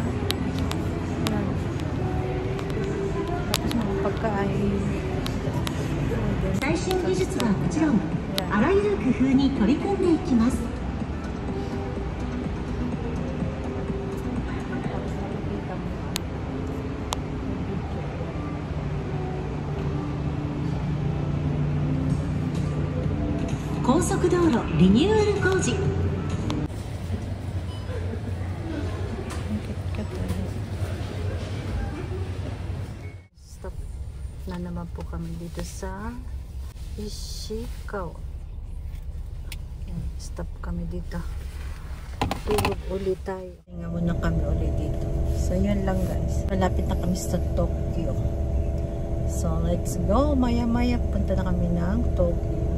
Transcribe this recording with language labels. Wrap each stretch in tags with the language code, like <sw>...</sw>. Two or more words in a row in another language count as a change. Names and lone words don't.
<tl>Yan. Tapos mga pagkain.</tl> <ja>最新技術はもちろん、あらゆる工夫に取り組んでいきます。高速道路リニューアル工事。</ja> <tl>Stop na naman po kami dito sa Ishikawa. Stop kami dito. Tulog ulit tayo. Hinga muna kami ulit dito. So yun lang guys. Malapit na kami sa Tokyo.</tl> <en>So let's go.</en> <tl>Maya maya punta na kami ng Tokyo.</tl>